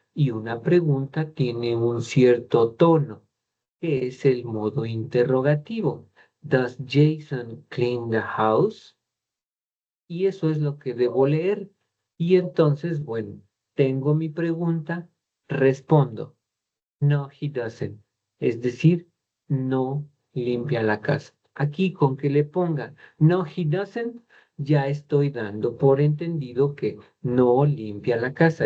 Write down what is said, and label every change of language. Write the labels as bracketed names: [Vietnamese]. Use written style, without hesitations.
[Spanish] Y una pregunta tiene un cierto tono, que es el modo interrogativo. [English] Does Jason clean the house? [Spanish] Y eso es lo que debo leer. Y entonces, bueno, tengo mi pregunta, respondo. [English] No, he doesn't. [Spanish] Es decir, no limpia la casa. Aquí con que le ponga [English] no, he doesn't, [Spanish] ya estoy dando por entendido que no limpia la casa.